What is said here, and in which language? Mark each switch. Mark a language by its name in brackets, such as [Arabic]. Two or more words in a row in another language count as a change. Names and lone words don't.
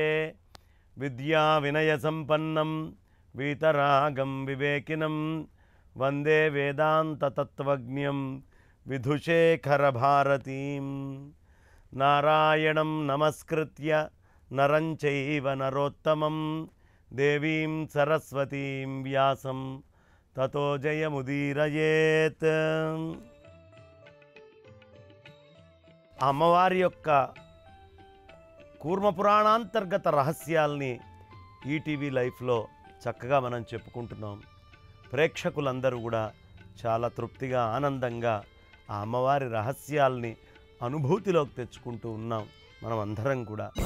[Sanskrit] विद्याविनयसम्पन्नं वीतरागं विवेकिनं वन्दे वेदान्ततत्त्वज्ञं विधुशेखरभारतीं। नारायणं नमस्कृत्य नरं चैव नरोत्तमं देवीं सरस्वतीं व्यासं ततो जयमुदीरयेत्। [Telugu] అమ్మవారి యొక్క కూర్మపురాణాంతర్గత రహస్యాల్ని ఈటీవీ లైఫ్లో చక్కగా మనం చెప్పుకుంటున్నాం. ప్రేక్షకులందరూ కూడా చాలా తృప్తిగా ఆనందంగా ఆ అమ్మవారి రహస్యాల్ని అనుభూతిలోకి తెచ్చుకుంటూ ఉన్నాం మనం అందరం కూడా.